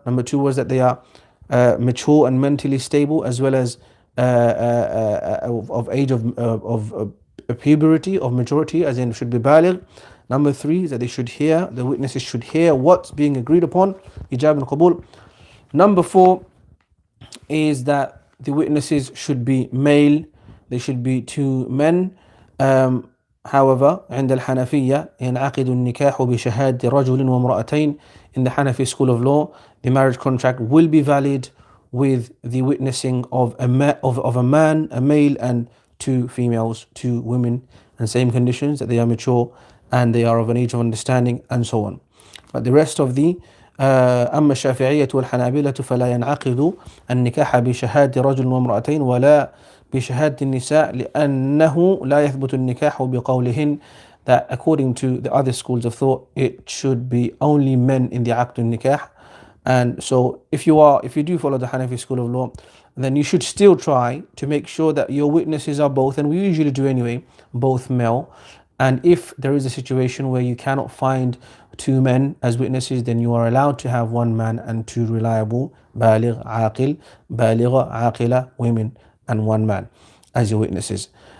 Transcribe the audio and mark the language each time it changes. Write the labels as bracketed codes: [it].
[en] Number 2 was that they are mature and mentally stable, as well as of age of puberty, of maturity, as in should be baligh. Number 3 is that they should hear, the witnesses should hear what's being agreed upon, ijab and qabul. Number 4 is that the witnesses should be male, they should be two men. However, [ar] عند الحنفية ينعقد النكاح بشهادة رجل وامرأتين. [en] In the Hanafi school of law, the marriage contract will be valid with the witnessing of a man, a male, and two females, two women, and same conditions, that they are mature and they are of an age of understanding, and so on. But the rest of the [ar] أما الشافعية والحنابلة فلا ينعقد النكاح بشهادة رجل وامرأتين ولا بشهادة النساء لأنه لا يثبت النكاح بقولهن. [en] That according to the other schools of thought, it should be only men in the Aqdun Nikah. And so if you do follow the Hanafi school of law, then you should still try to make sure that your witnesses are both, and we usually do anyway, both male. And if there is a situation where you cannot find two men as witnesses, then you are allowed to have one man and two reliable baligh, aqil, baligha, aqila women, and one man as your witnesses.